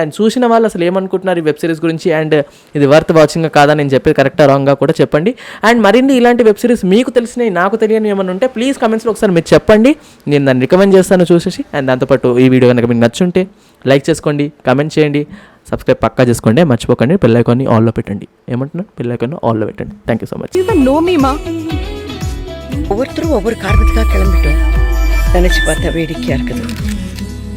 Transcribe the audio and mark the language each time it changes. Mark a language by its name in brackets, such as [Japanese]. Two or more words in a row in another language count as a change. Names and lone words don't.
[Telugu] అండ్ చూసిన వాళ్ళు అసలు ఏమనుకుంటున్నారు ఈ వెబ్ సిరీస్ గురించి, అండ్ ఇది [English] worth watching [Telugu] కాదా నేను చెప్పేది కరెక్టా రాంగ్గా కూడా చెప్పండి. అండ్ మరిన్ని ఇలాంటి వెబ్ సిరీస్ మీకు తెలిసినవి నాకు తెలియని ఏమైనా ఉంటే ప్లీజ్ కమెంట్స్లో ఒకసారి మీరు చెప్పండి. నేను దాన్ని రికమెండ్ చేస్తాను చూసేసి. అండ్ దాంతోపాటు ఈ వీడియో కనుక మీకు నచ్చుంటే లైక్ చేసుకోండి, కమెంట్ చేయండి, సబ్స్క్రైబ్ పక్కా చేసుకోండి, మర్చిపోకండి. బెల్ ఐకాన్ని ఆల్లో పెట్టండి. ఏమంటున్నారు? బెల్ [Tamil] ஐக்கானை ஆல்ல [Telugu] పెట్టండి. [English] Thank you so much. [Tamil] ஒவ்வொருத்தரும் ஒவ்வொரு காரணத்துக்காக கிளம்பிட்டோம். நினைச்சு பார்த்தா வேடிக்கையா இருக்குது.